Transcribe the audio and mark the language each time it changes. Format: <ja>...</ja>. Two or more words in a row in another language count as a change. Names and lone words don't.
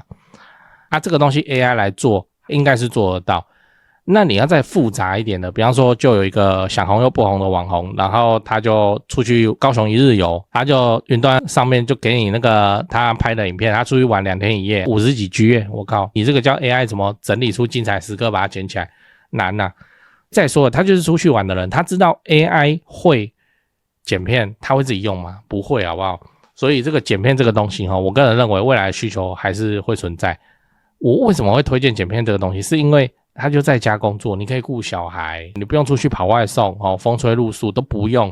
<zh>這個東西 AI 來做應該是做得到。那你要再複雜一點的，比方說就有一個想紅又不紅的網紅，然後他就出去高雄一日遊，他就雲端上面就給你那個他拍的影片，他出去玩2天1夜50幾 G， 我靠，你這個叫 AI 怎麼整理出精彩時刻把它剪起來？難啊。再說了，他就是出去玩的人，他知道 AI 會剪片，他會自己用嗎？不會，好不好？所以這個剪片這個東西我個人認為未來的需求還是會存在。我為什麼會推薦剪片這個東西？是因為他就在家工作，你可以顧小孩，你不用出去跑外送風吹露宿都不用。</zh>